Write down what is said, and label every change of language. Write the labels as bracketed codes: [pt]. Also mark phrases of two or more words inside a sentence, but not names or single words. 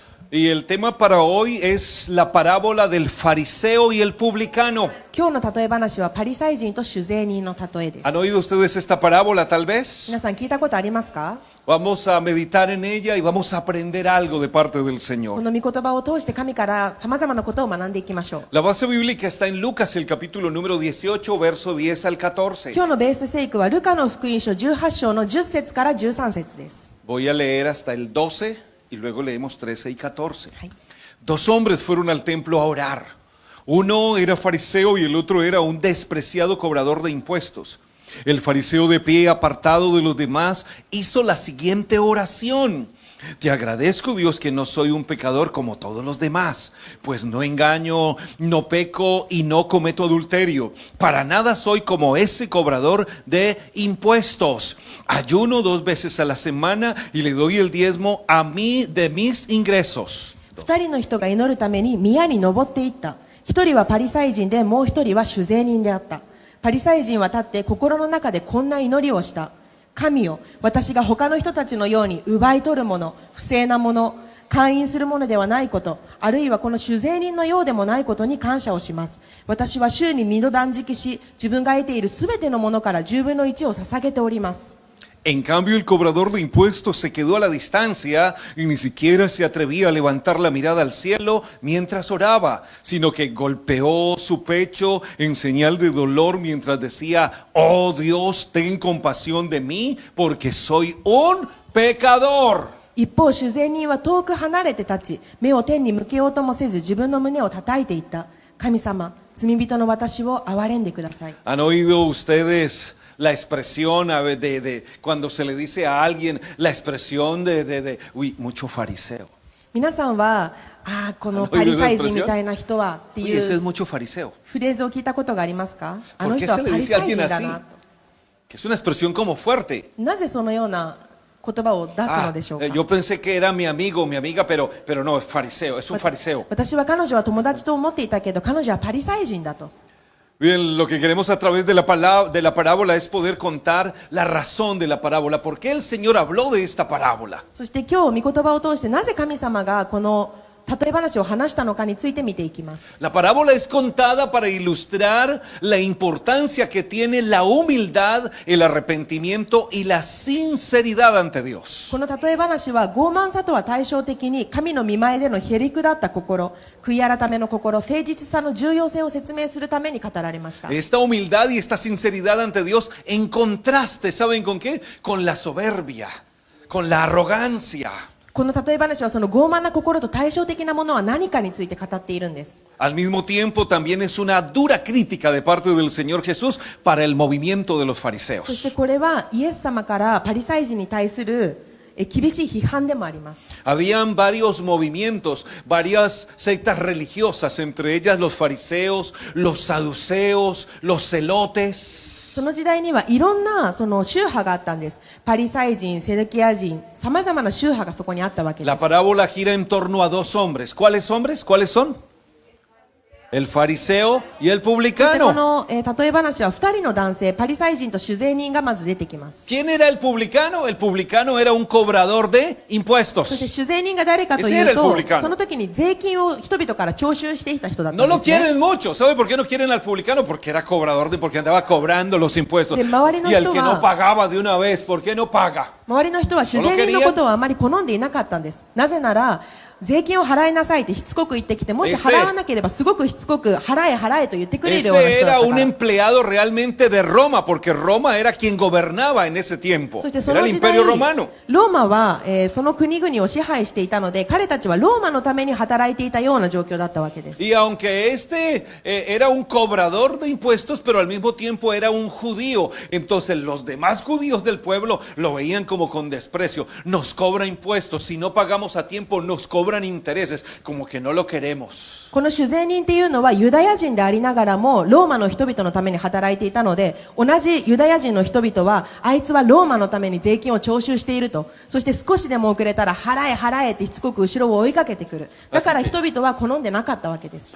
[es] Y el tema para hoy es la parábola del fariseo y el publicano. [ja] 今日の例え話はパリサイ人と酒税人の例えです。 [es] ¿Han oído ustedes esta parábola tal vez? [ja] 皆さん聞いたことありますか？ [es] Vamos a meditar en ella y vamos a aprender algo de parte del [ja] こ [es] Señor. [ja] の御言葉を通して神から様々なことを学んでいきましょう。 [es] La base bíblica está en Lucas, el capítulo número 18, verso 10 al 14. [ja] 今日のベース聖句はルカの福音書18章の10節から13節です。 [es] Voy a leer hasta el 12 y luego leemos 13 y 14. [ja] はい。 [es] Dos hombres fueron al templo a orar. Uno era fariseo y el otro era un despreciado cobrador de impuestos. El fariseo, de pie, apartado de los demás, hizo la siguiente oración: Te agradezco, Dios, que no soy un pecador como todos los demás, pues no engaño, no peco y no cometo adulterio. Para nada soy como ese cobrador de impuestos. Ayuno 2 veces a la semana y le doy el diezmo a mí de mis ingresos. [ja] 二人の人が祈るために宮に登っていった。一人はパリサイ人で、もう一人は酒税人であった。パリサイ人は立って心の中でこんな祈りをした。神よ、私が他の人たちのように奪い取るもの、不正なもの、姦淫するものではないこと、あるいはこの酒税人のようでもないことに感謝をします。私は週に2度断食し、自分が得ているすべてのものから10分の1を捧げております。 [es] En cambio, el cobrador de impuestos se quedó a la distancia y ni siquiera se atrevía a levantar la mirada al cielo mientras oraba, sino que golpeó su pecho en señal de dolor mientras decía: Oh Dios, ten compasión de mí, porque soy un pecador. [ja] 一方、酒税人は遠く離れて立ち、目を天に向けようともせず、自分の胸を叩いていった。神様、罪人の私を憐れんでください。 [es] ¿Han oído ustedes la expresión de cuando se le dice a alguien la expresión uy, mucho fariseo? [ja] 皆さんは、このパリサイ人みたいな人はって [es] Uy, [ja] い [es] ese es [ja] う [es] mucho fariseo. [ja] フレーズを聞いたことがありますか？あ [es] ¿Por [ja] の [es] qué [ja] 人は [es] se le [ja] パリ [es] dice a [ja] サイ [es] alguien [ja] 人だ [es] así? [ja] なと。 [es] Que es una expresión como fuerte. [ja] なぜそのような言葉を出すのでしょうか？ [es] Yo pensé que era mi amigo o mi amiga, pero no, es fariseo, es un fariseo. [ja] 私は彼女は友達と思っていたけど、彼女はパリサイ人だと。 [es] Bien, lo que queremos a través de la parábola es poder contar la razón de la parábola. ¿Por qué el Señor habló de esta parábola? [ja] そして今日御言葉を通してなぜ神様がこの例え話を話したのかについて見ていきます。 [es] La parábola es contada para ilustrar la importancia que tiene la humildad, el arrepentimiento y la sinceridad ante Dios. [ja] この例え話は傲慢さとは対照的に神の御前でのへりくだった心、悔い改めの心、誠実さの重要性を説明するために語られました。 [es] Esta humildad y esta sinceridad ante Dios en contraste, ¿saben con qué? Con la soberbia, con la arrogancia. [ja] この例え話はその傲慢な心と対照的なものは何かについて語っているんです。 [es] Al mismo tiempo también es una dura crítica de parte del Señor Jesús para el movimiento de los [ja] そして [es] fariseos. [ja] これはイエス様からパリサイ人に対する厳しい批判でもあります。 [es] Habían varios movimientos, varias sectas religiosas, entre ellas los fariseos, los saduceos, los celotes. [ja] その時代にはいろんなその宗派があったんです。パリサイ人、セデキア人、さまざまな宗派がそこにあったわけで [es] La [ja] す。 [es] parábola gira en torno a 2 hombres. ¿Cuáles hombres? ¿Cuáles son? El fariseo y el [ja] そしてこ [es] publicano. [ja] の、例え話は2人の男性、パリサイ人と酒税人がまず出てきます。 [es] ¿Quién era el publicano? El publicano era un cobrador de [ja] そして [es] impuestos. [ja] 酒税人が誰かと [es] Ese [ja] い [es] era [ja] う [es] el [ja] と、 [es] publicano. [ja] その時に税金を人々から徴収していた人だった [es] No [ja] んで [es] lo [ja] すね。 [es] quieren mucho. ¿Sabe por qué no quieren al publicano? Porque era cobrador, porque andaba cobrando los impuestos. De [ja] 周りの [es] Y el [ja] 人 [es] que [ja] は [es] no pagaba de una vez, ¿por qué no paga? [ja] 周りの人は酒税人のことをあまり好んでいなかったんです。なぜなら、税金を払いなさいってしつこく言ってきて、もし払わなければすごくしつこく払えと言ってくれるような [es] Este [ja] 人だ [es] era [ja] った [es] un [ja] から。 [es] empleado realmente de Roma, porque Roma era quien gobernaba en ese tiempo. [ja] そしてそ [es] Era [ja] の [es] el [ja] 時代 [es] imperio romano. [ja] ローマは、その国々を支配していたので、彼たちはローマのために働いていたような状況だったわけです。 [es] Y aunque era un cobrador de impuestos, pero al mismo tiempo era un judío, entonces los demás judíos del pueblo lo veían como con desprecio. Nos cobra impuestos, si no pagamos a tiempo nos cobran intereses, como que no lo queremos. [ja] この酒税人っていうのはユダヤ人でありながらもローマの人々のために働いていたので、同じユダヤ人の人々はあいつはローマのために税金を徴収していると、そして少しでも遅れたら払えってしつこく後ろを追いかけてくる。だから人々は好んでなかったわけです。